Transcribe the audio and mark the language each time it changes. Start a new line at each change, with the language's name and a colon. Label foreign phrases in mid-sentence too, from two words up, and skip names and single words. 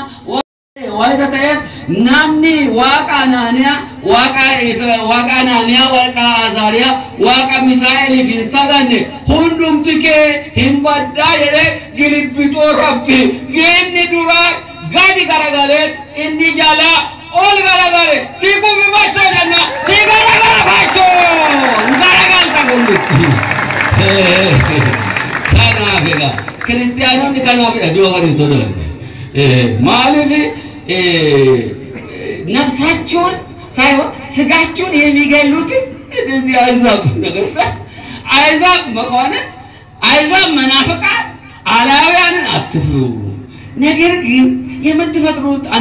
Oromo: Waalida ta'eef namni waaqa Anaaniyaa waaqa Anaaniyaa waaqa Azaariyaa waaqa Misaa'eeliif hin saganne hundumti kee hin baddaa jedhee gilibbitoo rabbi inni duraa gadi garagalee inni jalaa ol garagalee si kufi bachoo jenna si garagara bachoo garagalta kundutti kanaaf egaa kiristiyaanonni kanaafidha dhiyoo kan hin sodaanne maaliif
Amharic: ነፍሳቸውን ሳይሆን ስጋቸውን የሚገሉት እነዚህ አሕዛብ ነገስታት አሕዛብ መኳንንት አሕዛብ መናፍቃን አላውያንን አትፍሩ ነገር ግን የምትፈጥሩት አንድ